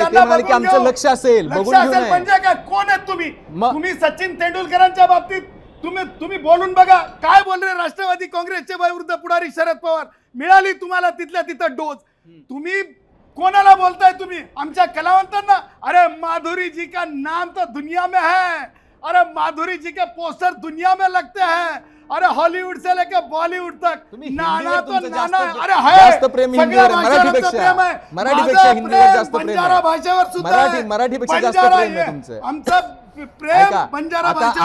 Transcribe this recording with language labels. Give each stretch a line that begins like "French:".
Marathi: ते म्हणाले की आमचं लक्ष असेल, बघून घेऊ नये. म्हणजे काय, कोण आहेत तुम्ही सचिन तेंडुलकरांच्या बाबतीत तुम्ही बोलून बघा काय बोल रे. राष्ट्रवादी काँग्रेसचे विरुद्ध पुढारी शरद पवार मिळाली तुम्हाला तिथल्या तिथं डोज. तुम्ही कोणाला बोलताय? तुम्ही आमच्या कलावंतांना.
Hindi: अरे माधुरी जी का नाम तो दुनिया में है, अरे माधुरी जी के पोस्टर दुनिया में लगते हैं. अरे हॉलीवुड से लेकर बॉलीवुड तक नाना तो नाना. अरे
Marathi: जास्त प्रेम हिंदीवर, मराठीपेक्षा हिंदीवर जास्त प्रेम आहे. बंजारा भाषेवर सुद्धा मराठीपेक्षा जास्त प्रेम आहे तुमचं. आमचं प्रेम बंजारा भाषेवर.